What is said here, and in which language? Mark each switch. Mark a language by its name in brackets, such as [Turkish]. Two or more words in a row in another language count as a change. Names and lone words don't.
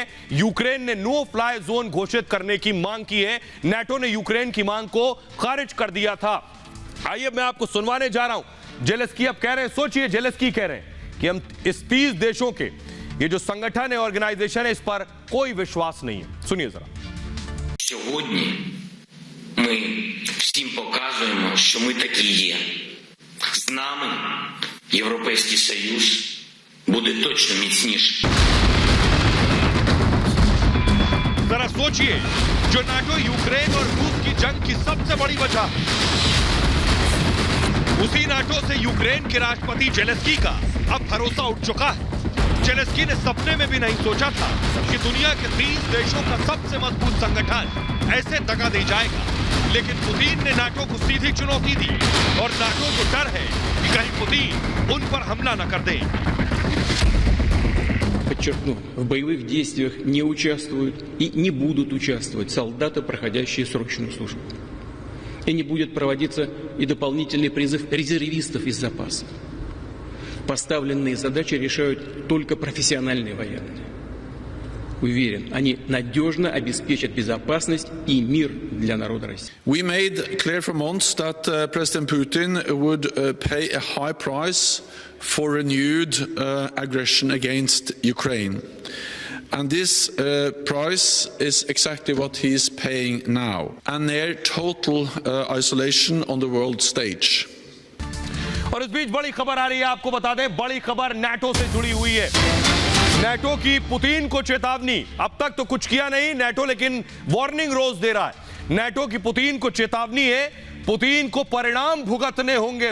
[Hindi] यूक्रेन ने [English] no fly zone [Hindi] घोषित करने की मांग की है। नाटो ने यूक्रेन की मांग को खारिज कर दिया था। आइए मैं आपको सुनवाने जा रहा हूं। जेलेंस्की अब कह रहे हैं, सोचिए, जेलेंस्की कह रहे हैं कि हम इस 30 देशों के ये जो संगठन है, ऑर्गेनाइजेशन है, इस पर कोई विश्वास नहीं है। सुनिए जरा। [Ukrainian] Сьогодні ми всім показуємо, що ми такі є. З нами Європейський Союз буде точно міцніший. [Hindi] जरा सोचिए, जो नाटो यूक्रेन और रूस की जंग की सबसे बड़ी वजह, उसी नाटो से यूक्रेन के राष्ट्रपति जेलेंस्की का अब भरोसा उठ चुका है। जेलेंस्की ने सपने में भी नहीं सोचा था कि दुनिया के 30 देशों का सबसे मजबूत संगठन ऐसे दगा दे जाएगा, लेकिन पुतिन ने नाटो को सीधी चुनौती दी और नाटो को डर है कि कहीं पुतिन उन पर हमला न कर दे। [Russian] Подчеркну, в боевых действиях не участвуют и не будут участвовать солдаты, проходящие срочную службу. И не будет проводиться и дополнительный призыв резервистов из запаса. Поставленные задачи решают только профессиональные военные. Уверен, они надежно обеспечат безопасность и мир для народа России. [English] We made clear for months that President Putin would pay a high price for renewed aggression against Ukraine. And this price is exactly what he is paying now. And near total isolation on the world stage. [Hindi] और इस बीच बड़ी खबर आ रही है, आपको बता दें, बड़ी खबर नाटो से जुड़ी हुई है। नाटो की पुतिन को चेतावनी। अब तक तो कुछ किया नहीं नाटो, लेकिन वार्निंग रोज दे रहा है। नाटो की पुतिन को चेतावनी है, पुतिन को परिणाम भुगतने होंगे।